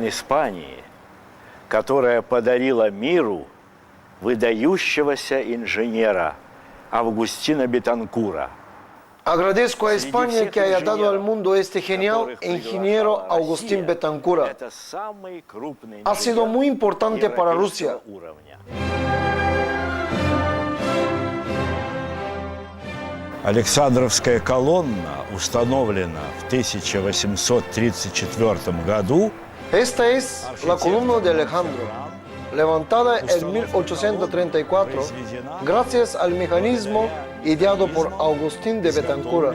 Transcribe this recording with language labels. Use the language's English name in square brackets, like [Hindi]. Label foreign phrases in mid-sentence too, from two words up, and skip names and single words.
[Russian] Испании, которая подарила миру выдающегося инженера Agustina Betancura. [Spanish] Agradezco a España que haya dado al mundo este genial ingeniero Agustín Betancura. Ha sido muy importante para Rusia. [Russian] Александровская колонна установлена в 1834 году. [Spanish] Esta es la columna de Alejandro, levantada en 1834 gracias al mecanismo ideado por Agustín de Betancur.